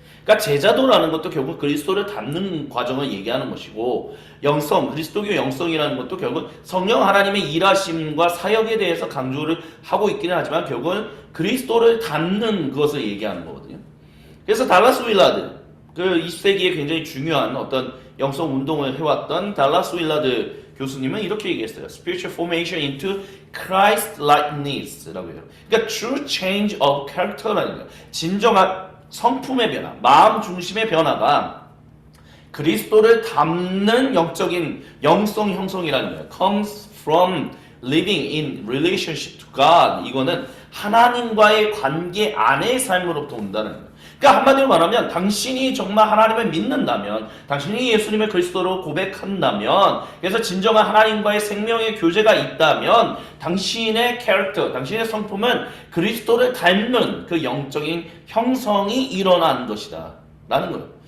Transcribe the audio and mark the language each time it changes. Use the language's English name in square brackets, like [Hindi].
[Korean] 그러니까 제자도라는 것도 결국 그리스도를 닮는 과정을 얘기하는 것이고 영성, 그리스도교 영성이라는 것도 결국 성령 하나님의 일하심과 사역에 대해서 강조를 하고 있기는 하지만 결국은 그리스도를 닮는 것을 얘기하는 거거든요. 그래서 달라스 윌라드, 그 20세기에 굉장히 중요한 어떤 영성 운동을 해왔던 달라스 윌라드 교수님은 이렇게 얘기했어요. [English] Spiritual formation into Christ-likeness [Korean] 라고 해요. 그러니까 [English] true change of character [Korean] 라는 거예요. 진정한 성품의 변화, 마음 중심의 변화가 그리스도를 닮는 영적인 영성 형성이라는 거예요. [English] Comes from living in relationship to God. [Korean] 이거는 하나님과의 관계 안의 삶으로부터 온다는 거예요. 그러니까 한마디로 말하면 당신이 정말 하나님을 믿는다면 당신이 예수님의 그리스도로 고백한다면 그래서 진정한 하나님과의 생명의 교제가 있다면 당신의 캐릭터, 당신의 성품은 그리스도를 닮는 그 영적인 형성이 일어난 것이다 라는 거예요.